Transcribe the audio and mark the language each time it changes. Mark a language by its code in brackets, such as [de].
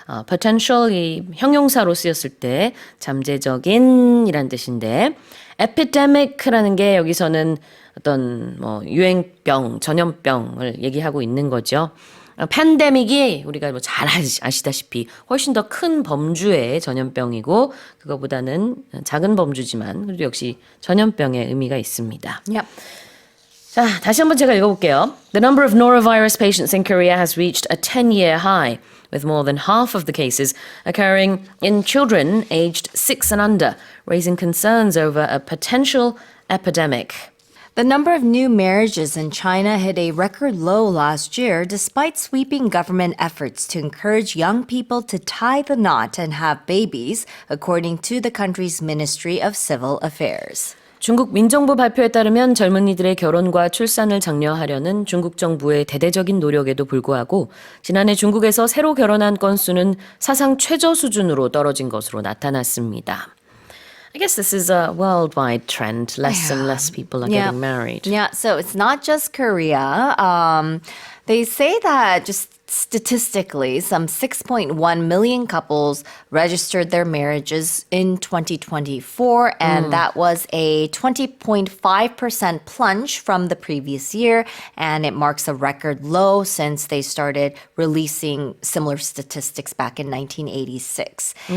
[ko] potential이 형용사로 쓰였을 때 잠재적인이란 뜻인데 epidemic라는 게 여기서는 어떤 뭐 유행병, 전염병을 얘기하고 있는 거죠. 팬데믹이 우리가 뭐 잘 아시다시피 훨씬 더 큰 범주의 전염병이고 그거보다는 작은 범주지만 그래도 역시 전염병의 의미가 있습니다. [en] Yep. [ko] 자, 다시 한번 제가 읽어볼게요. [en] The number of norovirus patients in Korea has reached a 10-year high, with more than half of the cases occurring in children aged 6 and under, raising concerns over a potential epidemic. The number of new marriages in China hit a record low last year despite sweeping government efforts to encourage young people to tie the knot and have babies, according to the country's Ministry of Civil Affairs. [ko] 중국 민정부 발표에 따르면 젊은이들의 결혼과 출산을 장려하려는 중국 정부의 대대적인 노력에도 불구하고 지난해 중국에서 새로 결혼한 건수는 사상 최저 수준으로 떨어진 것으로 나타났습니다. [en] I guess this is a worldwide trend. Less and less people are getting married. Yeah, so it's not just Korea. They say that just statistically, some 6.1 million couples registered their marriages in 2024, and that was a 20.5% plunge from the previous year, and it marks a record low since they started releasing similar statistics back in 1986.